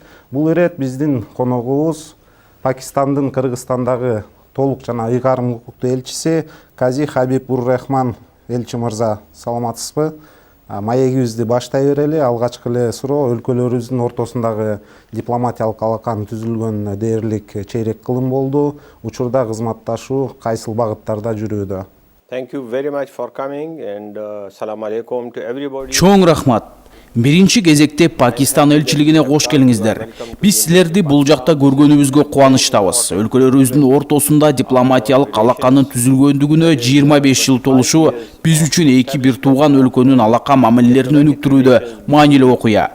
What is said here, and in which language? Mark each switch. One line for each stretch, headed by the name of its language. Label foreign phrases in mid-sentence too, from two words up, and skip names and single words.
Kyrgyz: Бул ирет биздин коногубуз Пакистандын Кыргызстандагы толук жана ыйгарым укуктуу элчиси Кази Хабиб ур Рахман элчи мырза. Саламатсызбы? Маегибизди баштай берели. Алгачкы эле суроо өлкөлөрүбүздүн ортосундагы дипломатиялык алаканын түзүлгөнүнө дээрлик чейрек кылым болду. Учурда кызматташуу кайсыл багыттарда жүрүүдө?
English: Thank you very much for coming and
Arabic: سلام عليكم
English: to everybody.
Kyrgyz: Чоң рахмат. Биринчи кезекте Пакистан элчилигине кош келиңиздер. Биз силерди бул жакта көргөнүбүзгө кубанычтабыз. Өлкөлөрүбүздүн ортосунда дипломатиялык алаканын түзүлгөндүгүнө 25 жыл толушу биз үчүн эки бир тууган өлкөнүн алака мамилелерин өнүктүрүүдө маанилүү окуя.